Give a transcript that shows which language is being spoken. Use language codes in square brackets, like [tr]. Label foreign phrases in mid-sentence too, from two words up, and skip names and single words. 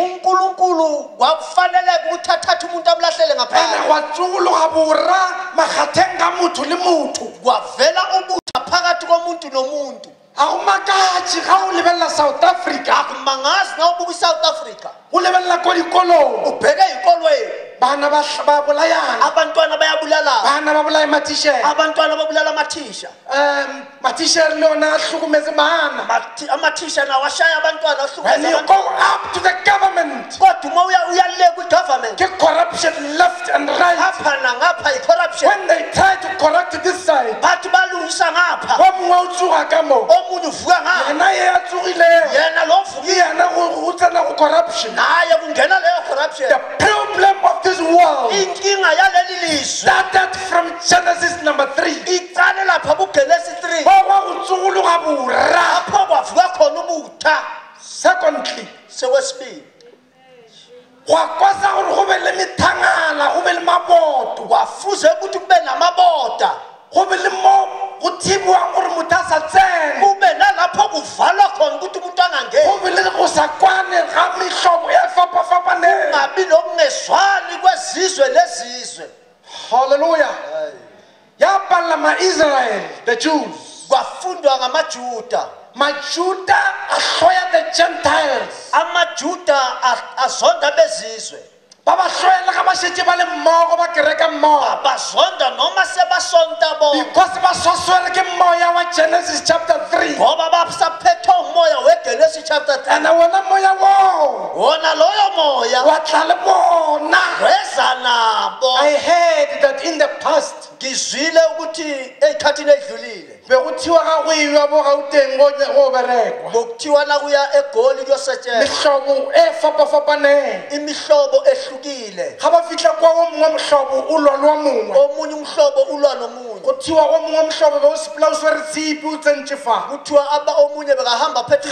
[zu] uNkulunkulu kwafaneleke ukuthi athathe umuntu amlahlele ene ngaphandle [nso] gwa tsugologa bora magateng ga motho le motho [zu] kwavela ubutha phakathi komuntu nomuntu [nso] ga go makatše ga o lebelela South Africa [zu] akumangazi na ubuka iSouth Africa [nso] o lebelela ko dikolong [zu] ubheke eyikolweni [nso] bana ba bolayana [zu] abantwana bayabulalana [nso] bana ba bolaya matishele [zu] abantwana babulala amathisha [nso] matishele le ona a hlokometse bana [zu] amathisha nawo ashaya abantwana [en] when you go up to the government [zu] kodwa uma uyaleka kwi-government [en] ke corruption left and right [zu] ngapha nangapha i-corruption [en] when they try to correct this side [zu] bathi balungisa ngapha [nso] wa mongwe o tsoga ka mo [zu] omunye uvuka ngapha [nso] yena ye a tsogilego [zu] yena lo [nso] ke [zu] vukile [nso] yena go tsena go corruption [zu] naye kungena leyo corruption [en] the problem of this world [zu] inkinga yaleli lizwe [en] started from Genesis number 3 [zu] icale lapha kuGenesis 3 [nso] wa go tsogologa bora [zu] lapho kwavuka khona ubutha [en] secondly [zu] sekwesibili [nso] gwa kwasa gore go be le methangala go be le maboto [zu] kwafuze ukuthi kube namaboda [nso] go be le mo go thibiwang gore motho a sa tsene [zu] kube nalapho kuvalwa khona ukuthi umuntu angangeni [nso] go be le go sa kwane ga mehlobo e fapafapaneng [zu] kungabi nokungezwani kwezizwe lezizwe [nso] halleluya ya palela ma-Israel [en] the Jews [zu] kwafundwa ngamajuda [nso] majuda ahloya [en] the Gentiles [zu] amajuda azonda bezizwe [nso] ba ba hloela ga ba šetše ba le mmogo ba kereka mmogo [zu] bazonda noma sebasonta bona [nso] because ba swaswere ke moya wa Genesis chapter 3 [zu] ngoba basaphethe umoya weGenesis chapter 3 [nso] and wona moya wo [zu] wona loyo moya [nso] wa tla le bona [zu] weza nabo [en] I heard that in the past [zu] ngizwile ukuthi eyikhathini edlulile [nso] be go thiwa ga go iwa bo Gauteng go berekwa [zu] bokuthiwa nakuya egoli kuyosetshenzwa [nso] mehlobo e fapafapaneng [zu] imihlobo ehlukile [nso] ga ba fitlha kwa o mongwe mohlobo o lwa le wa mongwe [zu] omunye umhlobo ulwa nomunye [nso] go thiwa o mongwe mohlobo be o sepela o swere tshipi o tsentše fa [zu] kuthiwa omunye bekahamba phethe